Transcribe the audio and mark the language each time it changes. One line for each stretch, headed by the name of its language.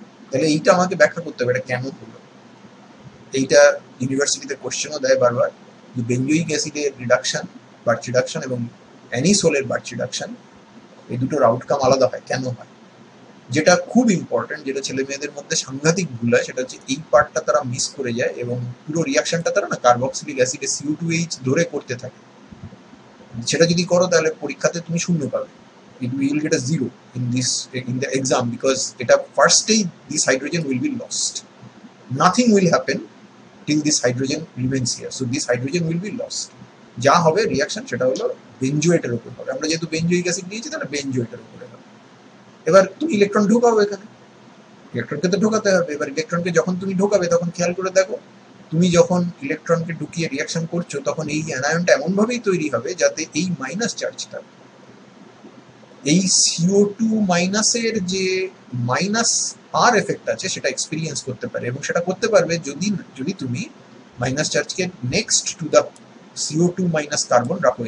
Bangla: তাহলে এইটা আমাকে ব্যাখ্যা করতে হবে এটা কেন হলো। এইটা ইউনিভার্সিটিতে কোশ্চেনও দেয় বারবার, যে বেঞ্জোইক অ্যাসিডের রিডাকশন, বার্চ রিডাকশন এবং অ্যানিসোলের বার্চ রিডাকশন, এই দুটোর আউটকাম আলাদা হয়, কেন হয়। যেটা খুব ইম্পর্টেন্ট, যেটা ছেলে মেয়েদের মধ্যে সাংঘাতিক ভুল হয়, সেটা হচ্ছে এই পার্টটা তারা মিস করে যায় এবং পুরো রিয়াকশনটা তারা না কার্বক্সিলিক অ্যাসিডে CO2H ধরে করতে থাকে। সেটা যদি করো তাহলে পরীক্ষাতে তুমি শূন্য পাবে,
English: you will get a 0 in the exam, because
Bangla: এটা ফার্স্টেই
English: this hydrogen will be lost, nothing will happen till this hydrogen remains here, so this hydrogen will be lost।
Bangla: যা হবে রিয়াকশন সেটা হলো বেঞ্জোয়েটের উপর হবে, আমরা যেহেতু বেঞ্জোইক অ্যাসিড নিয়েছি তাহলে বেঞ্জোয়েটের উপরে হবে। এবার তুমি ইলেকট্রন ঢোকাও, এখানে ইলেকট্রনকে তো ঢোকাতে হবে। এবার ইলেকট্রনকে যখন তুমি ঢোকাবে তখন খেয়াল করে দেখো, তুমি যখন ইলেকট্রনকে ঢুকিয়ে রিয়াকশন করছো তখন এই অ্যানায়নটা এমনভাবেই তৈরি হবে যাতে এই মাইনাস চার্জটা এই CO2 মাইনাসের যে মাইনাস আর এফেক্ট আছে সেটা এক্সপিরিয়েন্স করতে পারে, এবং সেটা করতে পারবে যদি তুমি minus চার্জকে next to the CO2 minus carbon রাখো।